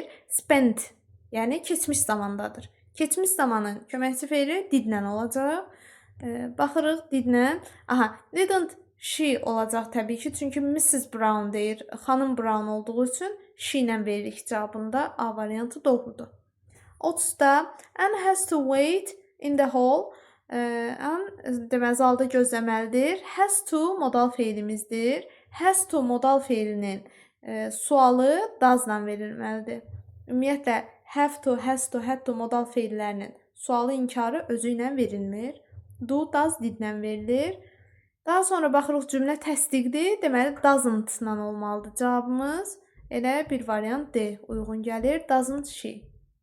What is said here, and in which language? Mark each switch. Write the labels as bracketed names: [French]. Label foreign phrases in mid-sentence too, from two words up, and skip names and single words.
[Azerbaijani] Spent, yəni keçmiş zamandadır. Keçmiş zamanın köməkçi feili didlə olacaq. Baxırıq didlə. [English] Didn't she [Azerbaijani] olacaq təbii ki, çünki Mrs. Brown deyir. Xanım Brown olduğu üçün she ilə veririk cavabında. A variantı doğrudur. [English] 30-da Anne has to wait in the hall. [Azerbaijani] Deməli, zalda gözləməlidir. [English] Has to [Azerbaijani] modal feilimizdir. [English] Has to [Azerbaijani] modal feilinin sualı does-la verilməlidir. Ümumiyyətlə, [English] have to, has to, had to [Azerbaijani] modal feillərinin sualı inkarı özü ilə verilmir. [English] Do, does [Azerbaijani] didlə verilir. Daha sonra baxırıq cümlə təsdiqdir. Deməli, [English] doesn't-la [Azerbaijani] olmalıdır cavabımız. Elə bir variant D uyğun gəlir. [English] Doesn't she.